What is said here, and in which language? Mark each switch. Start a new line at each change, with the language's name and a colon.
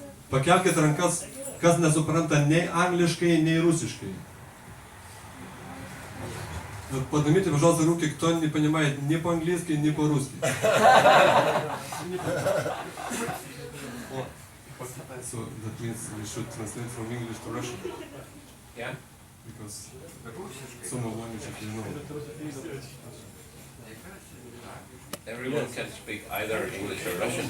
Lithuanian: Pakelkite rankas, kas nesupranta nei angliškai, nei rusiškai.
Russian: Поднимите, пожалуйста, руки, кто не понимает ни по-английски, ни по-русски.
English: So that means we should translate from English to Russian. Yeah? Because some of languages you know. Everyone can speak either English or Russian.